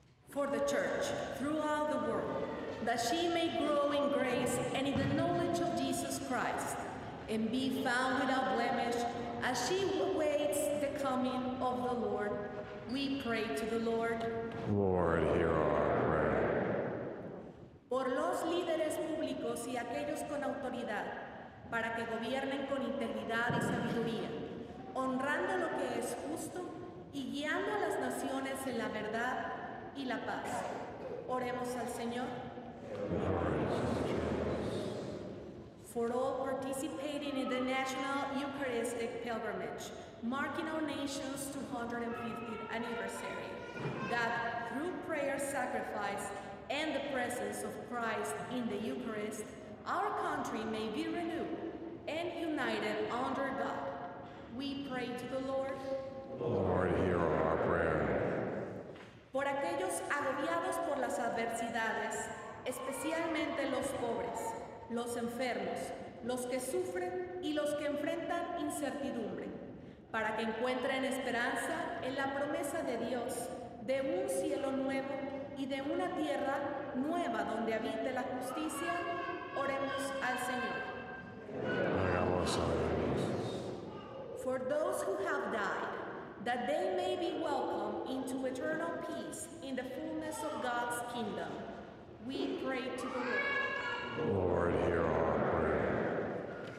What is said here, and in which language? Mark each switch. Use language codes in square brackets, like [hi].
[en] For the church throughout the world, that she may grow in grace and in the knowledge of Jesus Christ, and be found without blemish as she awaits the coming of the Lord, we pray to the Lord. Lord, hear our prayer. [es] Por los líderes públicos y aquellos con autoridad, para que gobiernen con integridad y sabiduría, honrando lo que es justo y guiando a las naciones en la verdad y la paz. Oremos al Señor. [en] For all participating in the National Eucharistic Pilgrimage, marking our nation's 250th anniversary, that through prayer, sacrifice, and the presence of Christ in the Eucharist, our country may be renewed and united under God. We pray to the Lord. Lord, hear our prayer. [es] Por aquellos agobiados por las adversidades, especialmente los pobres, los enfermos, los que sufren y los que enfrentan incertidumbre, para que encuentren esperanza en la promesa de Dios de un cielo nuevo y de una tierra nueva donde habite la justicia, oremos al Señor. [en] For those who have died, that they may be welcomed into eternal peace in the fullness of God's kingdom, we pray to the Lord. Lord, hear our prayer.